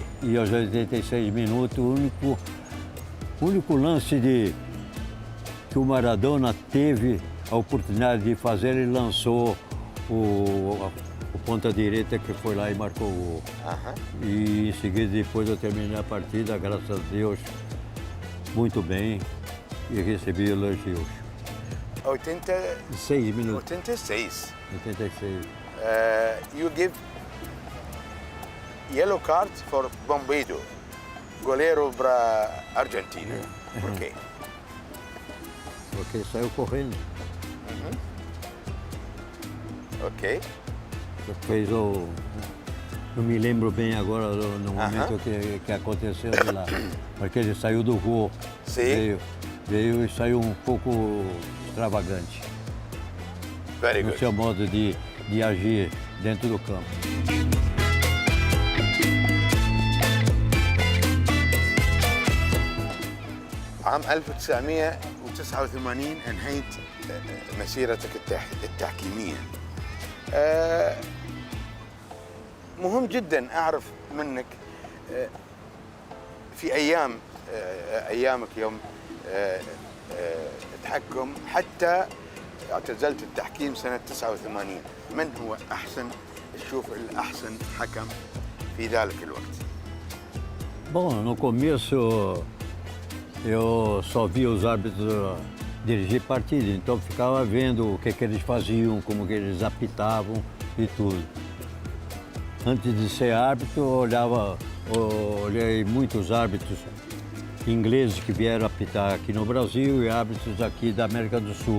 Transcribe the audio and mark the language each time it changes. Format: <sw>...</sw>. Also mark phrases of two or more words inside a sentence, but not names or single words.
<pt>E aos 86 minutos, o único lance que o Maradona teve a oportunidade de fazer, ele lançou o ponta direita, que foi lá e marcou o gol. E em seguida, depois eu terminei a partida, graças a Deus, muito bem, e recebi elogios. 86 minutos. 86. 86.</pt> <en>You give yellow card for Bombeiro,</en> <pt>goleiro para Argentina. Por quê? Porque saiu correndo. Ok. Fez não me lembro bem agora no momento que aconteceu de lá. Porque ele saiu do gol. Sim. Veio e saiu um pouco extravagante.</pt> <en>Very No good.</en> <pt>seu modo de agir dentro do campo.</pt> <ar>عام 1989 انهيت مسيرتك التحكيمية. مهم جدا أعرف منك في أيامك يوم تحكم حتى اعتزلت التحكيم سنة 89. من هو تشوف الأحسن حكم في ذلك الوقت؟</ar> <pt>Bom, no começo eu só via os árbitros dirigir partida, então ficava vendo o que eles faziam, como que eles apitavam e tudo. Antes de ser árbitro, olhei muitos árbitros ingleses que vieram apitar aqui no Brasil e árbitros aqui da América do Sul.</pt>